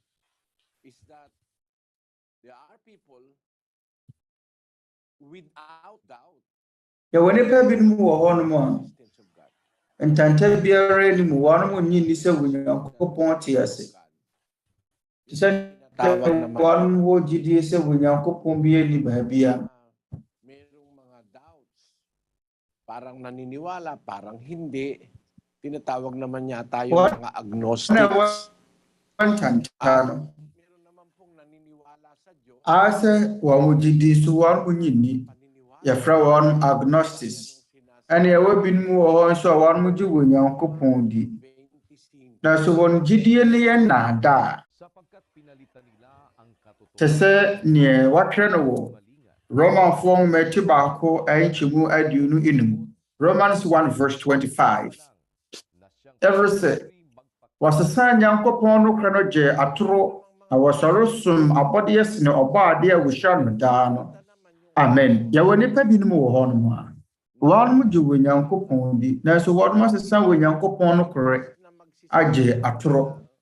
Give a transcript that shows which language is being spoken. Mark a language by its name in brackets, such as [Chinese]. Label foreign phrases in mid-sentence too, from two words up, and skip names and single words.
[Akan] yɛwɔ nipa binom wɔ hɔnom a ntanta biara anim wɔn nyi ni sɛ Onyankopɔn te ase sɛ wɔn wɔ gyidie sɛ Onyankopɔn bi ani baabi a [Filipino] merong mga doubts parang naniniwala parang hindi tinatawag naman yata yung mga agnostics [Akan] ntanta [Filipino] meron naman pong naniniwala sa Diyos [Akan] ase wɔn gyidie so wɔn nyini yɛfrɛ wɔn agnostics ɛne ɛwɔ binom wɔ hɔ nso a wɔn gye Onyankopɔn di na so wɔn gyidie ne yɛ nnaadaa te sɛ neɛ wɔatwerɛ no wɔ Romanfoɔ nwoma ti baako nkyɛmu aduonu enum Romans 1:25 ɛfiri sɛ wɔsesa Nyankopɔn nokorɛ no gye atoro na wɔsɔre som abɔdeɛ sene ɔbɔade a wɔhyira no daa no amen yɛwɔ nipa binom wɔ hɔnom a wɔn gye Onyankopɔn di nanso wɔn asesa Onyankopɔn nokorɛ agye atoro